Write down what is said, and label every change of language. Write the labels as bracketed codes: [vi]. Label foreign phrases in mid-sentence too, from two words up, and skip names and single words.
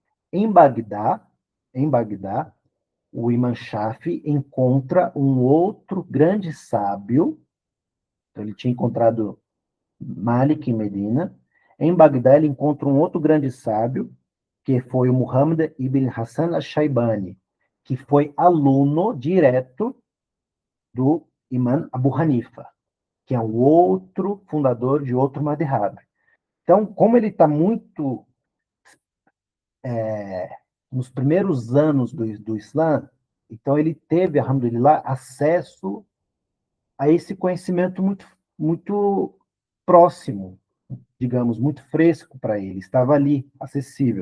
[pt] Em Bagdá, o Imam Shafi encontra um outro grande sábio. Então, ele tinha encontrado Malik em Medina. Em Bagdá, ele encontra um outro grande sábio, que foi o Muhammad ibn Hassan al-Shaybani, que foi aluno direto do Imam Abu Hanifa, que é um outro fundador de outro madhhab. Então, como ele está muito nos primeiros anos do Islã, então ele teve, alhamdulillah, acesso a esse conhecimento muito próximo, digamos, muito fresco para ele, estava ali, acessível.